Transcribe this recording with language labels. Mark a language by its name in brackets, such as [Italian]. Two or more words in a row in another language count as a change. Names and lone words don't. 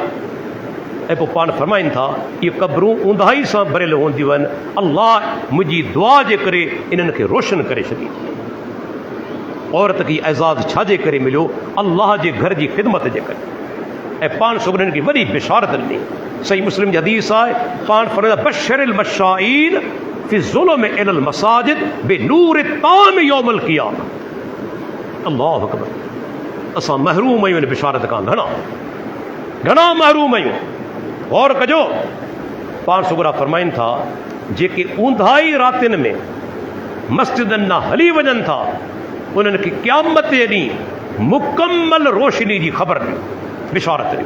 [Sindhi] ऐं पोइ पाण फरमाइनि था इहे क़बरूं ऊंदाही सां भरियल हूंदियूं आहिनि, अल्लाह मुंहिंजी दुआ जे करे इन्हनि खे रोशन करे छॾी। औरत खे एज़ाज़ छाजे करे मिलियो, अल्लाह जे घर जी ख़िदमत जे करे। ऐं पाण सुगरनि खे वॾी बिशारत ॾिनी, सही मुस्लिम जी हदीस आहे, पाण फरमाइंदा [Arabic] بشر المشائين في الظلم إلى المساجد بالنور التام يوم القيامة. الله أكبر. [Sindhi] असां महरूम आहियूं इन बिशारत खां, घणा महरूम आहियूं। गौर कजो, पाण सुगरा फरमाइनि था जेके ऊंदाही रातिनि में मस्जिदनि न हली वञनि था, उन्हनि खे क़यामत जे ॾींहुं मुकम्मल रोशनी जी ख़बर ॾियो, बिशारत ॾियो।